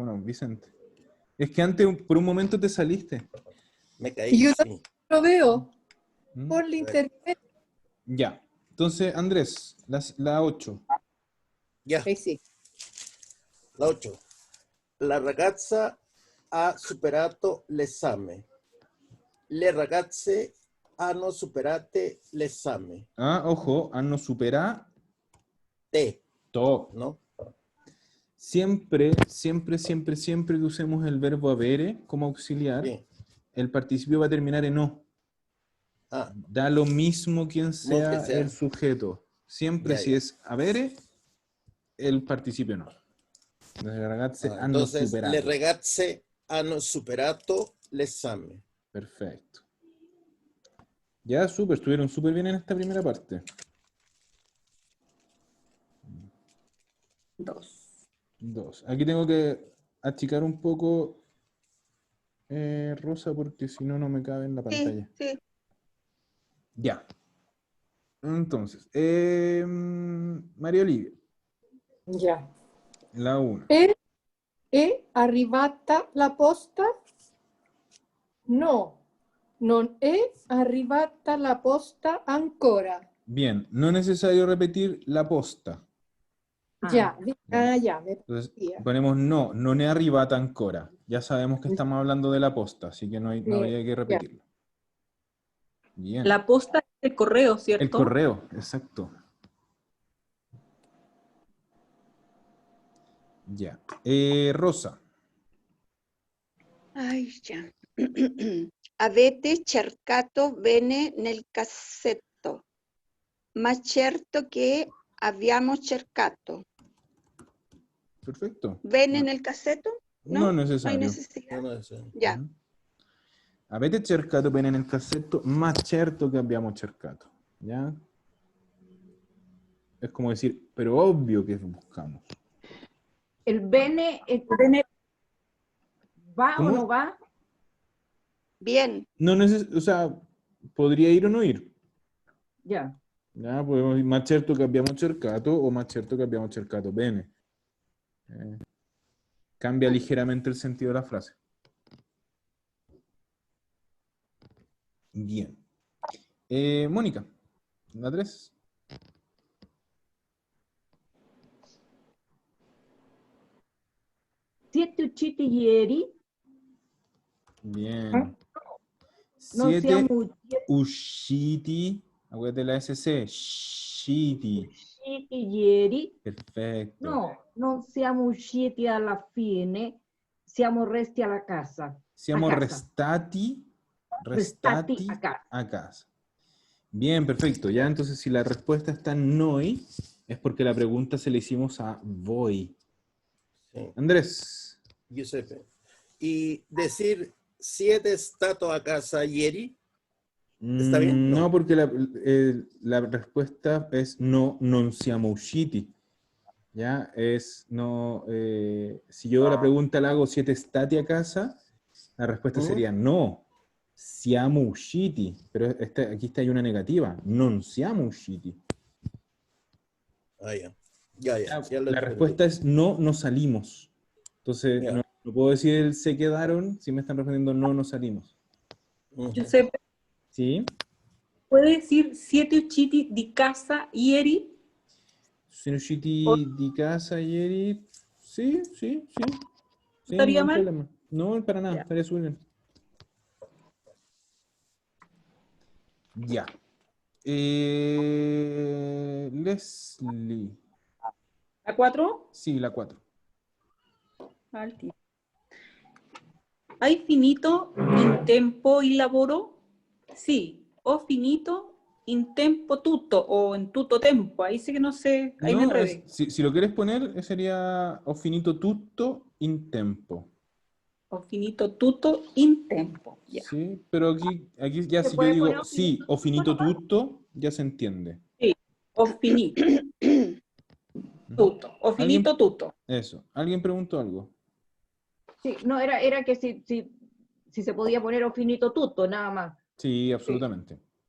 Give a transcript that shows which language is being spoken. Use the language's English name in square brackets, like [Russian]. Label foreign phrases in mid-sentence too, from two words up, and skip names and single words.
[Spanish] Bueno, Vicente. Es que antes por un momento te saliste. Me Y caí, yo sí. lo veo ¿Mm? por la internet. Ya. Entonces, Andrés, la 8. Ya, Ahí sí. la 8. [Italian] La ragazza ha superato l'esame. Le ragazze hanno superate l'esame. [Spanish] Ah, ojo, [Italian] hanno superato. [Spanish] Te, ¿no? Siempre que usemos el verbo avere como auxiliar, Sí. el participio va a terminar en o. Ah, Da lo mismo quien sea sea. el sujeto. Siempre Ya, si ya. es avere, el participio no. [Italian] Le ragazze hanno [Spanish] Entonces, le [Italian] superato. ragazze hanno superato l'esame. [Spanish] Perfecto. Ya, estuvieron súper bien en esta primera parte. 2. Aquí tengo que achicar un poco, Rosa, porque si no, no me cabe en la Sí, pantalla. sí. Ya. Entonces, María Olivia, Ya. la 1. [Italian] È arrivata la posta? No, non è arrivata la posta ancora. [Spanish] Bien, no es necesario repetir la posta. Ya, ya, me Entonces, parecía. ponemos no, [Italian] non è arrivata ancora. [Spanish] Ya sabemos que estamos hablando de la posta, así que no habría que repetirlo. Bien. La posta es el correo, ¿cierto? El correo, exacto. Ya. Rosa. [Italian] Ai, già. Avete cercato bene nel cassetto, ma certo che abbiamo cercato. [Spanish] Perfecto. [Italian] ¿Bene [Spanish] No. [Italian] nel cassetto? [Spanish] No No, es no hay necesario. necesidad. No, eso. Ya. Mhm. [Italian] Avete cercato bene nel cassetto, ma certo che abbiamo cercato. [Spanish] ¿Ya? Es como decir, pero obvio que buscamos. ¿El bene va ¿Cómo? o no va? Bien. No o sea, podría ir o no ir. Ya. Ya, podemos dire [Italian] ma certo che abbiamo cercato [Spanish] o [Italian] ma certo che abbiamo cercato bene. [Spanish] Cambia ligeramente el sentido de la frase. Bien. Mónica, la 3. [Italian] ¿Siete usciti ieri? [Spanish] Bien. [Italian] Non 7 siamo [Spanish] usciti. Acuérdate la SC. Usciti. [Italian] usciti ieri? [Spanish] Perfecto. [Italian] No, non siamo usciti alla fine, siamo resti alla casa. Siamo a casa. restati Restati a casa. a casa. [Spanish] Bien, perfecto. Ya entonces si la respuesta está en noi, es porque la pregunta se la hicimos a voi. Sí. Andrés. Giuseppe. Y decir 7 [Italian] stato a casa ieri. [Spanish] ¿Está bien? No, porque la respuesta es no, [Italian] non siamo usciti. [Spanish] ¿Ya? Es no. Si yo la pregunta la hago 7 [Italian] stati a casa, [Spanish] la respuesta sería no, [Italian] siamo usciti. [Spanish] Pero aquí está ahí una negativa. [Italian] Non siamo usciti. [Spanish] Ah, ya. Ya lo La entendí. respuesta es no, no salimos. Entonces, Ya. no puedo decir se quedaron si me están respondiendo no, no salimos. Giuseppe, ¿Sí? ¿puede decir 7 [Italian] usciti di casa ieri? Sono usciti di casa ieri. [Spanish] Sí, sí, sí. Sí, ¿Estaría ningún mal? problema. No, para nada, Ya. estaría súper bien. Ya. Leslie. ¿La 4? Sí, la 4. [Italian] ¿Hai finito in tempo il lavoro? Sì. Ho finito in tempo tutto o en tutto tempo. [Spanish] Ahí sí que no sé, ahí me No, enredé. si lo quieres poner, sería [Italian] ho finito tutto in tempo. Ho finito tutto in tempo. [Spanish] Ya. Sí, pero aquí ya ¿Se si yo puede digo poner sí, [Italian] ho finito tutto, [Spanish] ya se entiende. Sí. [Italian] Ho finito tutto. Ho finito tutto. [Spanish] Eso. ¿Alguien preguntó algo? Sí, no, era que si se podía poner [Italian] o finito tutto, [Spanish] nada más. Sí, absolutamente.